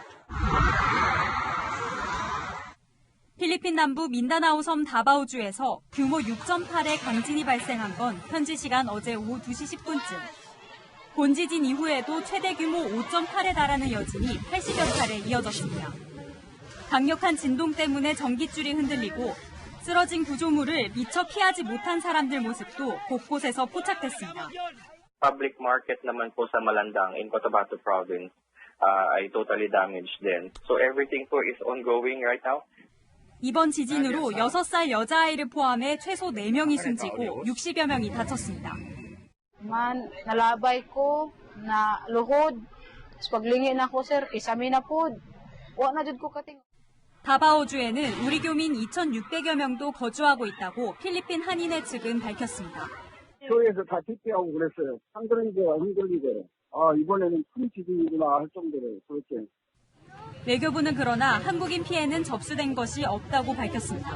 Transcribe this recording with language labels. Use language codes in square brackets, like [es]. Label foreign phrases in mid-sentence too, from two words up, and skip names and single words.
[ko] 필리핀 남부 민다나오 섬 다바오주에서 규모 6.8의 강진이 발생한 건 현지 시간 어제 오후 2시 10분쯤. 본지진 이후에도 최대 규모 5.8에 달하는 여진이 80여 차례 이어졌습니다. 강력한 진동 때문에 전깃줄이 흔들리고 쓰러진 구조물을 미처 피하지 못한 사람들 모습도 곳곳에서 포착됐습니다. [en] Public market [tl] naman po sa Malandang [en] in Cotabato province [tl] ay [en] totally damaged [tl] din. [en] So everything po is ongoing right now. [ko] 이번 지진으로 6살 여자아이를 포함해 최소 4명이 숨지고 60여 명이 다쳤습니다. [ceb] Nalabay ko na luhod. Paglingi na ko sir, isami na po. Wa na jud ko kating. [ko] 다바오주에는 우리 교민 2,600여 명도 거주하고 있다고 필리핀 한인회 측은 밝혔습니다. 교회에서 다 집회하고 그랬어요. 상들이게 흔들리게. 이번에는 큰 지진이구나 할 정도로 그렇게. 외교부는 그러나 한국인 피해는 접수된 것이 없다고 밝혔습니다.